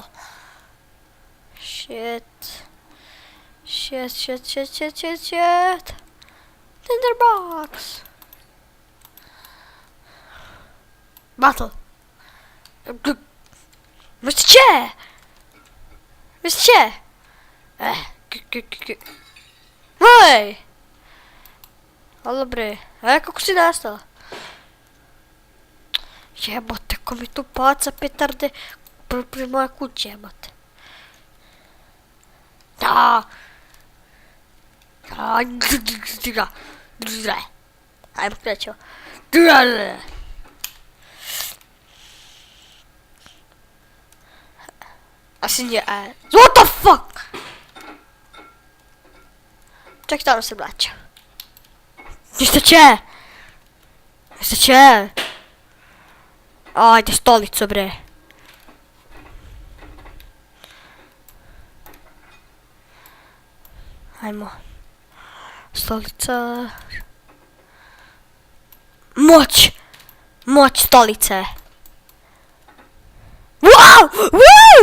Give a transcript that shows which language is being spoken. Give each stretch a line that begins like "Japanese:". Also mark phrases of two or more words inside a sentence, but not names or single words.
English: Shit. Tinder box. Battle. Mr. Chair. Mr. Chair!
Serbian: Hej! Halo bre, kako si nastala? Jebote, ko mi tu paca petarde pri moje kuće, jebote. Ajmo krećemo.
English: What the fuck?
Serbian: Ček, tamo se vraća.
English: Mr. Chair! Mr. Chair!
Serbian: Ajde, stolicu bre. Ajmo. Stolica. Moć! Moć stolice.
English: Wow! Wow!